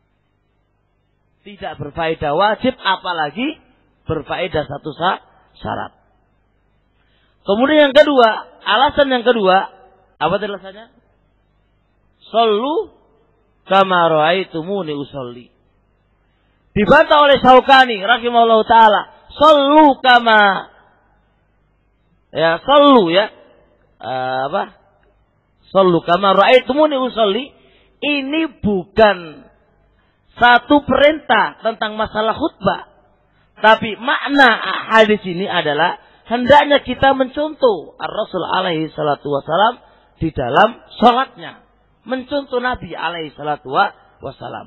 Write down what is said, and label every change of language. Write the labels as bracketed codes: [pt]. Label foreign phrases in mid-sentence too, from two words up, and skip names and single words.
[id] Tidak berfaedah wajib, apalagi berfaedah 1 syarat. Kemudian yang kedua, alasan yang kedua, apa alasannya? [ar] صلوا كما رأيتموني أصلي. [id] Dibantah oleh Syaukani [ar] رحمه الله تعالى. صلوا كما صلوا كما رأيتموني أصلي. [id] Ini bukan satu perintah tentang masalah khutbah, Tapi makna hadis ini adalah hendaknya kita mencontoh Ar-Rasul [ar] عليه الصلاة والسلام [id] di dalam sholatnya. Mencontoh Nabi [ar] عليه الصلاة والسلام.